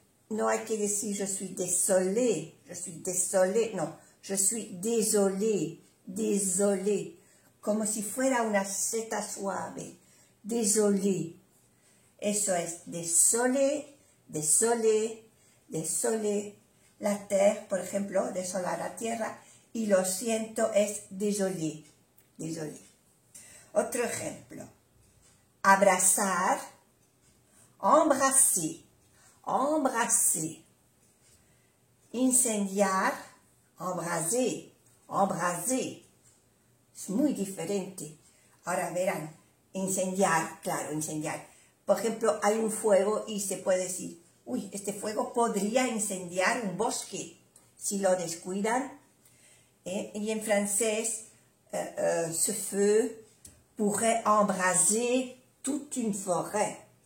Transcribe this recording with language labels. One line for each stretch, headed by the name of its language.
Spanish: No hay que decir
French: je suis désolé. Je suis désolé. No, je suis désolé. Désolé.
Spanish: Como si fuera una Z suave.
French: Désolé.
Spanish: Eso es désolé, désolé, désolé.
French: La terre,
Spanish: por ejemplo, desolar la tierra. Y lo siento es désolé. Désolé. Otro ejemplo. Abrazar.
French: Embrasser. Embrasser. Incendiar. Embraser. Embraser.
Spanish: Es muy diferente. Ahora verán. Incendiar, claro, incendiar. Por ejemplo, hay un fuego y se puede decir, uy, este fuego podría incendiar un bosque si lo descuidan. Y en francés,
French: ce feu pourrait embraser toute une forêt.